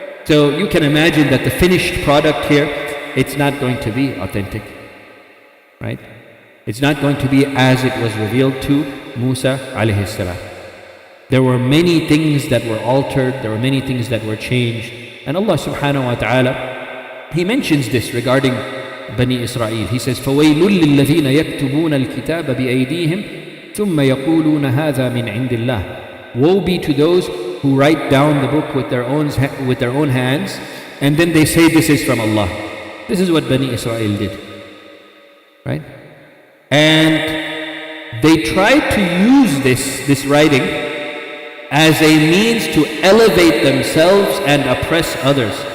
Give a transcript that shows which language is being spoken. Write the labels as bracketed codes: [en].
[en] So you can imagine that the finished product here, it's not going to be authentic. Right? It's not going to be as it was revealed to Musa alayhi salam. There were many things that were altered, there were many things that were changed. And Allah subhanahu wa ta'ala, He mentions this regarding Bani Israel. He says, [ar] فَوَيْلٌ لِلَّذِينَ يَكْتُبُونَ الْكِتَابَ بِأَيْدِيهِمْ ثُمَّ يَقُولُونَ هَذَا مِنْ عِنْدِ اللَّهِ. [en] Woe be to those who write down the book with their own hands, and then they say this is from Allah. This is what Bani Israel did. Right? And they tried to use this writing as a means to elevate themselves and oppress others.